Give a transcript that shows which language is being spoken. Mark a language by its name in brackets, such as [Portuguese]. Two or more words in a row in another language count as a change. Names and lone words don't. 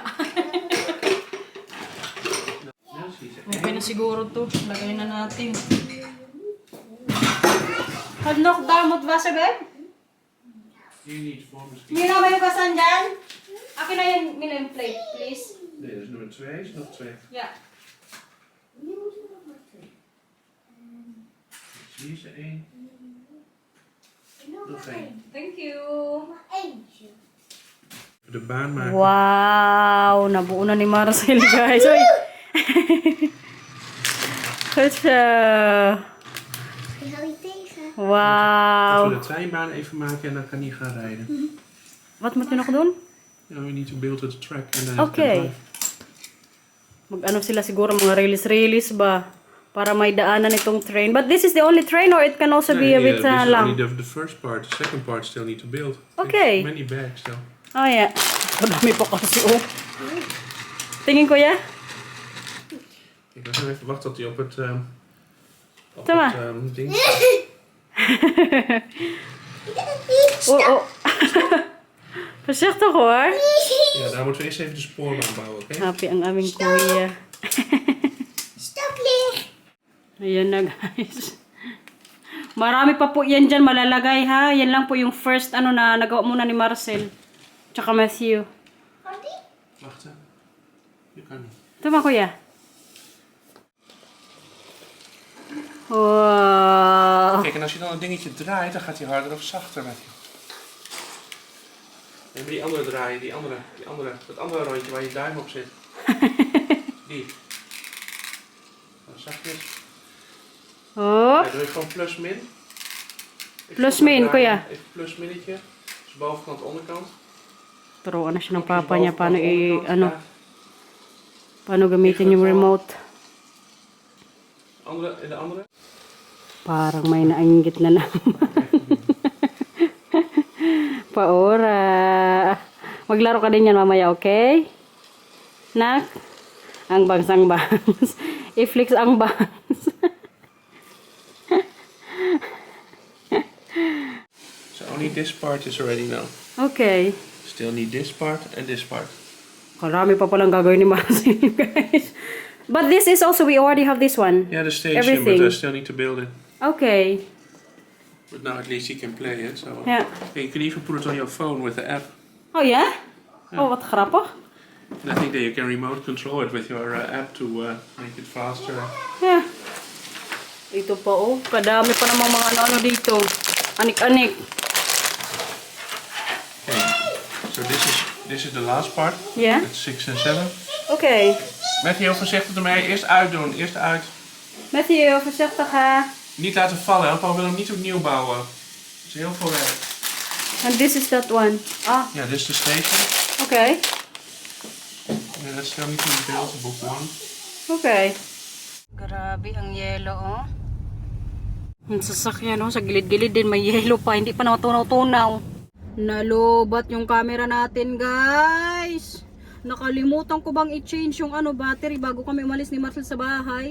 [Filipino] Okay na siguro to. Lagay na natin. Handok damot ba sa bed? Mila, may hugasan dyan? Akin na yung Mila yung [English] plate, please. [Dutch] Nee, dat is nummer 2. Is nog 2. [English] Yeah. [Dutch] Hier is er 1. Nog 1. [English] Thank you. [Dutch] Eentje. De baan maken. [Filipino] Wow, nabuo na ni Marcel, guys. Oy. [Dutch] Goed zo. Die hou je tegen. Wow. We de treinbaan even maken en dan kan hij gaan rijden. Wat moet je nog doen? Ja, [English] we need to build the track. Okay. [Filipino] Mag-ano sila siguro, mga release ba? Para may daanan itong train. [English] But this is the only train or it can also be a bit lang? Only the first part. The second part still need to build. Okay. Many bags still. Oh yeah. [Filipino] Madami pa kasi oh. Tingin ko ya. [Dutch] Ik was even wachten tot hij op het, [Filipino] Tama. [Dutch] ding. Oh. Voorzichtig hoor. Ja, daar moeten we eerst even de spoorbaan bouwen, oké? [Filipino] Happy ang aming kuya. [Dutch] Stop leeg. [Filipino] Ayan na guys. Marami pa po yan dyan malalagay ha. Yan lang po yung first ano na nagawa muna ni Marcel. Tsaka Matthew. [Dutch] Kan die? Wacht, hè. Je kan niet. [Filipino] Tama kuya. Wow. [Dutch] Kijk, en als je dan het dingetje draait, dan gaat hij harder of zachter met je. En die andere draaien, dat andere rondje waar je duim op zit. Die. Dan zachtjes. Oh. Ja, doe je gewoon plus min. Even Plus stop met min, draaien. [Filipino] kuya. [Dutch] Even plus minnetje. Dus bovenkant, onderkant. [Filipino] Turuan na siya ng [Dutch] Knopje [Filipino] papa niya paano [Dutch] bovenkant, onderkant. [Filipino] paano gamitin yung remote. [Dutch] Andere, en de andere. [Filipino] Parang may nainggit na naman. Paora. Maglaro ka din yan mamaya, okay? Nak? Ang bangsang bangs. I-flex ang bangs. [English] So only this part is ready now. Okay. Still need this part and this part. [Filipino] Karami pa palang gagawin ni Marcel, guys. [English] But this is also, we already have this one. Yeah, the station, Everything. but I still need to build it. Okay. But now at least you can play it. So Yeah. you can even put it on your phone with the app. Oh yeah? [Dutch] Oh, wat grappig. [English] And I think that you can remote control it with your app to make it faster. Yeah. [Filipino] Ito pa oh, kadami pa namang mga ano dito. Anik-anik. [English] Okay. So this is the last part. Yeah. It's 6 and 7. Okay. [Dutch] Met heel voorzichtig ermee. Eerst uitdoen. Eerst uit. Matthew, voorzichtig ha. Niet laten vallen. Hè? Papa wil hem niet opnieuw bouwen. Dat is heel veel werk. [English] And this is that one. Ah, [Dutch] Ja, dit is de station. [English] okay. Yeah, that's still need to be built. Book 1. [Filipino] Okay. Grabe ang yelo oh. Ang sasakyan oh, sa gilid-gilid din may yelo pa, hindi pa natunaw-tunaw. Nalobat yung camera natin guys. Nakalimutan ko bang i-change yung battery bago kami umalis ni Marcel sa bahay.